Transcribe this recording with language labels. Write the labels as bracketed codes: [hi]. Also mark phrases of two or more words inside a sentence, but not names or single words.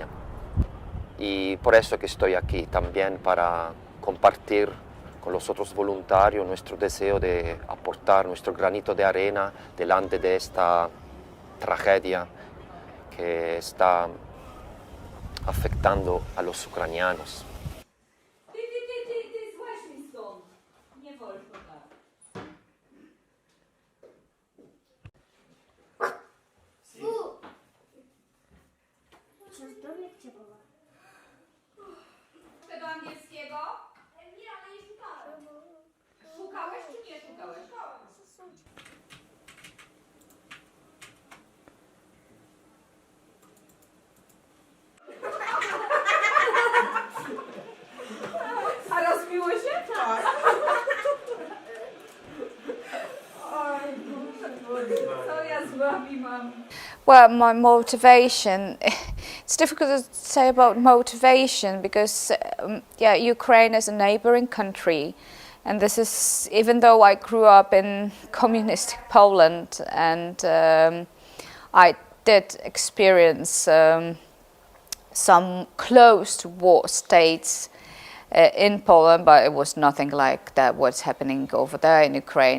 [es] Y por eso que estoy aquí también para compartir con los otros voluntarios nuestro deseo de aportar nuestro granito de arena delante de esta tragedia que está afectando a los ucranianos. [pl] Do angielskiego? Nie, ale nie szukałem. Szukałeś czy nie szukałeś? A rozbiło się? Tak. Co ja z wami mam? [en] Well, my motivation, it's difficult to say about motivation because, Ukraine is a neighboring country. And this is, even though I grew up in communist Poland and I did experience some closed war states in Poland, but it was nothing like that what's happening over there in Ukraine.